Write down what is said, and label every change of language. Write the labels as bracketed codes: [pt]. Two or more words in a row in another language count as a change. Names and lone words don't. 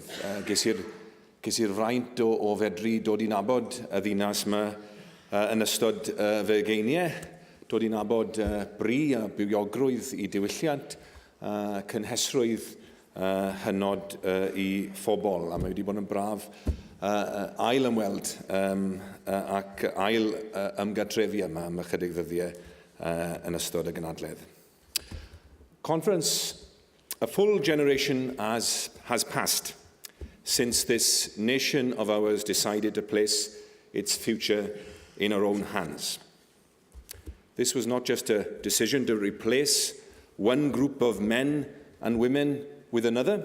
[cy] Ges i'r fraint o fedru dod I nabod y ddinas yma yn ystod fy geiniau, dod I nabod bri a bywiogrwydd I diwylliant, cynhesrwydd hynod I phobl, a mae wedi bod yn braf ail ymweld ac ail ymgadrefi yma am ychydig ddyddiau yn ystod y gynhadledd. [en] Conference, a full generation has passed since this nation of ours decided to place its future in our own hands. This was not just a decision to replace one group of men and women with another.